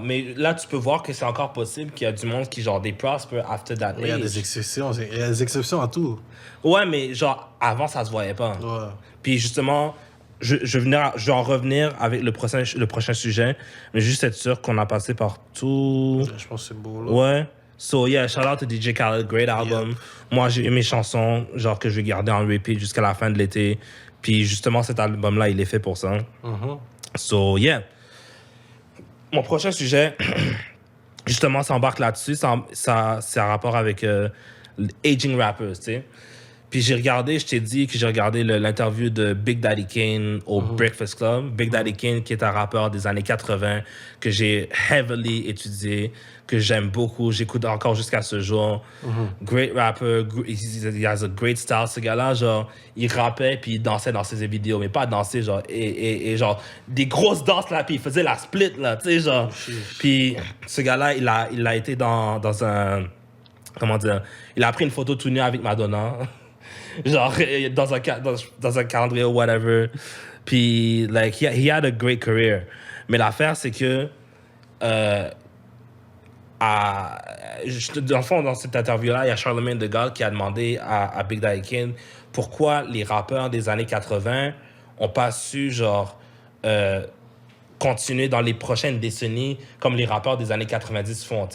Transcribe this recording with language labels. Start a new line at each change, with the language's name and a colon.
French: Mais là, tu peux voir que c'est encore possible qu'il y a du monde qui, genre, des
English: prosper after that age.
French: Il y a des exceptions. Il y a des exceptions à tout. Ouais, mais genre, avant, ça se voyait pas. Ouais. Puis justement, je vais en revenir avec le prochain sujet, mais juste être sûr qu'on a passé par tout. Je pense que c'est beau, là. Ouais.
English: So, yeah, shout out to DJ Khaled, great album.
French: Moi, j'ai aimé mes chansons, genre, que je vais garder en repeat jusqu'à la fin de l'été. Puis justement, cet album-là, il est fait pour ça.
English: So, yeah.
French: Mon prochain sujet, justement, ça embarque là-dessus. Ça c'est un rapport avec aging rappers, tu sais. Puis je t'ai dit que j'ai regardé l'interview de Big Daddy Kane au Breakfast Club. Big Daddy Kane, qui est un rappeur des années 80, que j'ai heavily étudié, que j'aime beaucoup, j'écoute encore jusqu'à ce jour.
English: Great rapper, he has a great style,
French: ce gars-là, genre, il rappait puis il dansait dans ses vidéos, mais pas danser, genre, et genre, des grosses danses, là, puis il faisait la split, là, tu sais, genre. Puis ce gars-là, il a été dans un, comment dire, il a pris une photo tout nu avec Madonna. Genre, dans un calendrier ou whatever.
English: Puis, like, he had a great career.
French: Mais l'affaire, c'est que, dans le fond, dans cette interview-là, il y a Charlemagne de Gaulle qui a demandé à Big Daddy Kane pourquoi les rappeurs des années 80 ont pas su, genre, continuer dans les prochaines décennies comme les rappeurs des années 90 font.